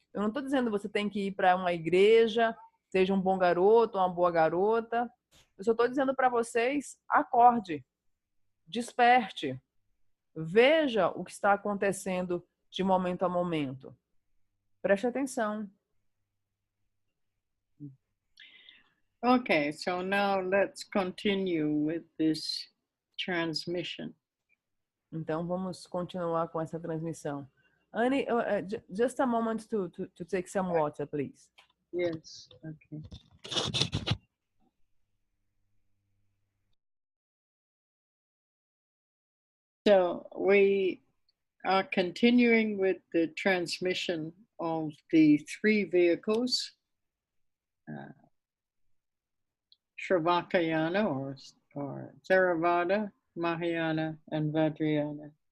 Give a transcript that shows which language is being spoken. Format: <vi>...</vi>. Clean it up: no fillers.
<pt>Eu não estou dizendo que você tem que ir para uma igreja, seja um bom garoto ou uma boa garota. Eu só estou dizendo para vocês, acorde, desperte, veja o que está acontecendo de momento a momento. Preste atenção.</pt> <en>Okay, so now let's continue with this transmission.</en> <pt>Então, vamos continuar com essa transmissão.</pt> <en>Annie, just a moment to take some water, please. Yes, okay. So we are continuing with the transmission of the three vehicles, Shravakayana or Theravada, Mahayana, and Vajrayana.</en>